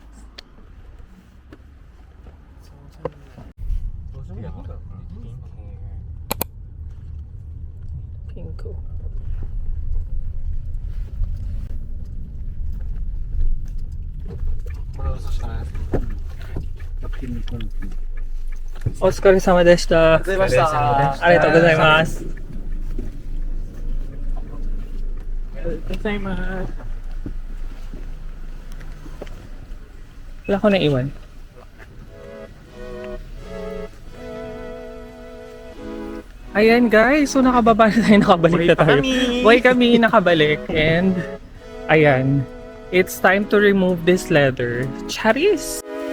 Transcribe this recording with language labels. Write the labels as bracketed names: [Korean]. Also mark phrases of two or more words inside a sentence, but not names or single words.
[Japanese] Pinko. お疲れ様でした. ありがとうございます. [Filipino] Wala ko naiwan. Ayan guys, so nakababa na tayo, nakabalik na tayo. Buhay kami, nakabalik. And, ayan, [English] it's time to remove this leather. Charis!